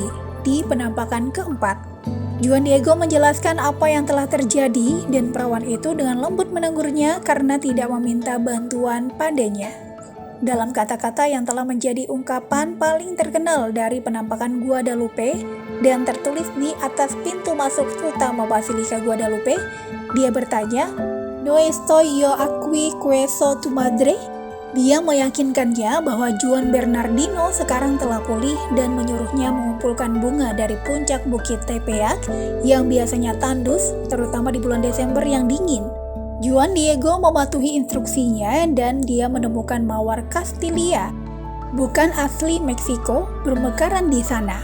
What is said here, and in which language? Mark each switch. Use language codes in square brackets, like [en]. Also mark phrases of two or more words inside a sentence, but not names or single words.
[id] Di penampakan keempat, Juan Diego menjelaskan apa yang telah terjadi dan perawan itu dengan lembut menegurnya karena tidak meminta bantuan padanya. Dalam kata-kata yang telah menjadi ungkapan paling terkenal dari penampakan Guadalupe dan tertulis di atas pintu masuk utama Basilika Guadalupe, dia bertanya, [es] "No estoy yo aquí que soy tu madre?" [id] Dia meyakinkannya bahwa Juan Bernardino sekarang telah pulih dan menyuruhnya mengumpulkan bunga dari puncak Bukit Tepeyac yang biasanya tandus, terutama di bulan Desember yang dingin. Juan Diego mematuhi instruksinya dan dia menemukan mawar Castilla, bukan asli Meksiko, bermekaran di sana.